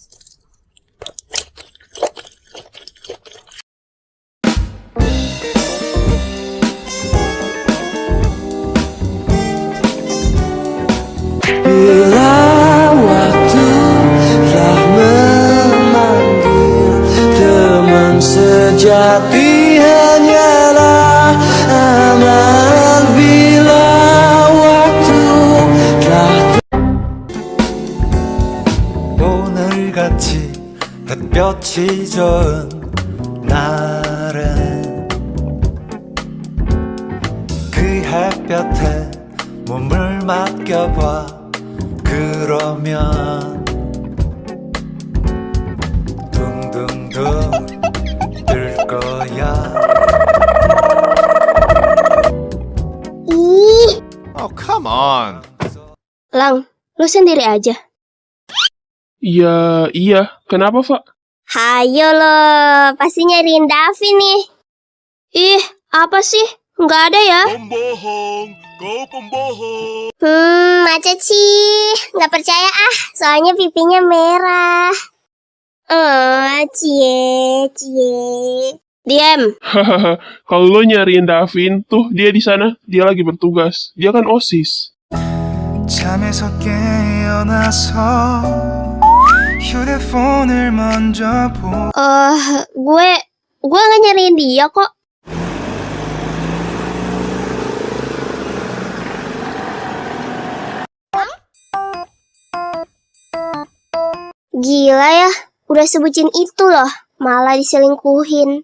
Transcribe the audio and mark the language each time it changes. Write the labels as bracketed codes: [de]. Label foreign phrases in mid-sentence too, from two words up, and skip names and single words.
[id] Bila waktu telah memanggil, teman sejati hanyalah amal. Bila waktu telah [ko] 오늘같이 햇볕이 좋은 날엔 그 햇볕에 몸을 맡겨봐. 그러면 둥둥둥 뜰 거야. [id] Ih, [en] Oh, come on. [id] Lang, lu sendiri aja. Ya, iya. Kenapa, Fa? Hayo lo, pasti nyariin Davi nih. Ih, apa sih? Nggak ada ya? Pembohong, kau pembohong. Macet sih. Nggak percaya ah, soalnya pipinya merah. Cie. Diam. Hahaha. Kalau lo nyariin Davin, tuh dia di sana. Dia lagi bertugas. Dia kan OSIS. [ko] 잠에서 깨어나서 휴대폰을 먼저 보 [id] gue nggak nyariin dia kok. Gila ya, udah sebutin itu loh, malah diselingkuhin.